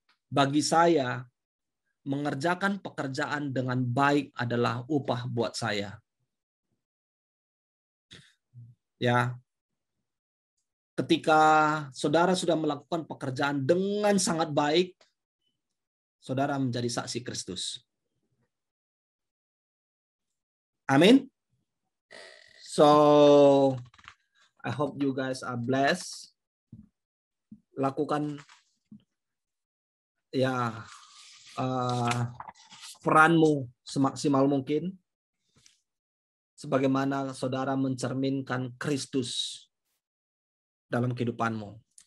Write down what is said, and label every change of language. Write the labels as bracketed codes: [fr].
[id] Bagi saya, mengerjakan pekerjaan dengan baik adalah upah buat saya. Ya. Ketika saudara sudah melakukan pekerjaan dengan sangat baik, saudara menjadi saksi Kristus. Amin. [en] So, I hope you guys are blessed. [id] Lakukan ya peranmu semaksimal mungkin, sebagaimana saudara mencerminkan Kristus dalam kehidupanmu.